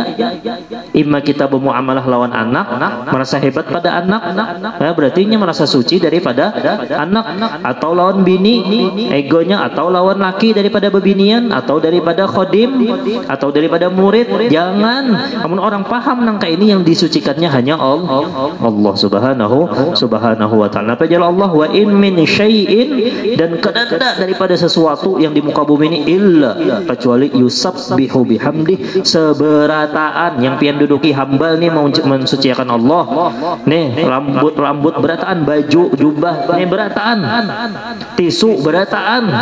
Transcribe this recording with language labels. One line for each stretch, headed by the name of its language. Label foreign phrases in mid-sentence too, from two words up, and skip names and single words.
Banjar: Imma kita bermuamalah lawan anak, merasa hebat pada anak, berarti nya merasa suci daripada anak, atau lawan bini, egonya, atau lawan laki daripada bebinian, atau daripada khodim, atau daripada murid. Jangan. Namun orang paham nangka ini yang disucikannya hanya Allah
Arabic: سبحانه وتعالى.
Banjar: Apa jalan Allah?
Arabic: وإن من شيء,
Banjar: dan kedada daripada sesuatu yang di muka bumi ini illa kecuali
Arabic: يسبح بحمد,
Banjar: seberataan yang pian duduki hambal nih mau mensuciakan Allah. Nih rambut berataan, baju jubah nih berataan, tisu berataan.